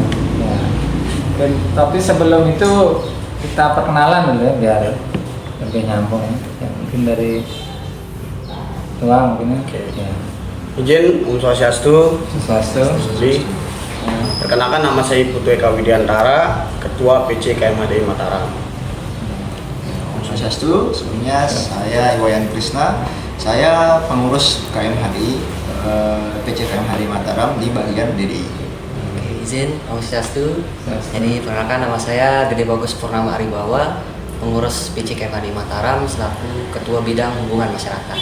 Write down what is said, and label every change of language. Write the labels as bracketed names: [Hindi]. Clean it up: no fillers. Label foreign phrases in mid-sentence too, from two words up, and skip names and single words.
[Indonesian] Dan, tapi sebelum itu kita perkenalan dulu ya biar lebih nyambung ya. Mungkin dari Tua mungkin ya. Izin [Sanskrit] Om Swastiastu. [Indonesian] Swastiastu. Perkenalkan, nama saya Putu Eka Widiantara, Ketua PC KMHDI Mataram. [Sanskrit] Om Swastiastu. [Indonesian] Sebelumnya saya Iwayan Krishna. Saya pengurus KMHDI, PC KMHDI Mataram di bagian DDI. Oke, izin [Sanskrit] Om Swastiastu. [Indonesian] Jadi perkenalkan, nama saya Gede Bagus Purnama Aribawa, pengurus PC KMHDI Mataram selaku Ketua Bidang Hubungan Masyarakat.